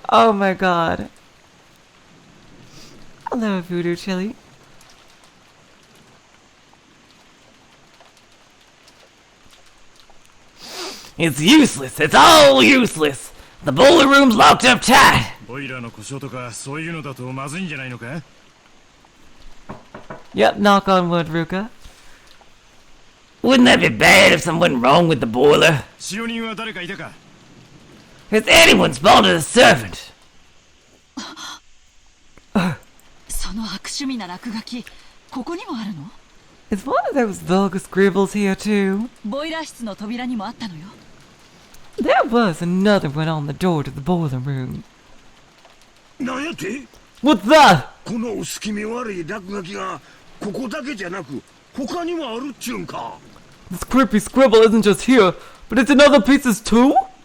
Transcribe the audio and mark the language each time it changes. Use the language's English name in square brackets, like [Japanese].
[English] Oh my god. Hello, Voodoo Chili. It's useless. It's all useless. The boiler room's locked up tight. [Japanese] ボイラーの故障とかそういうのだとまずいんじゃないのか？ [English] Yep, knock on wood, Ruka. Wouldn't that be bad if something went wrong with the boiler? [Japanese] 使用人は誰かいたか？ [English] It's anyone's fault as a servant. [Japanese] その悪趣味な落書き、ここにもあるの？ [English] Is one of those vulgar scribbles here too? [Japanese] ボイラー室の扉にもあったのよ。 [English] There was another one on the door to the boiler room. [Japanese] なんやって？ [English] What's that? [Japanese] この薄気味悪い落書きがここだけじゃなく他にもあるっちゅうんか。 [English] This creepy scribble isn't just here, but it's in other places too?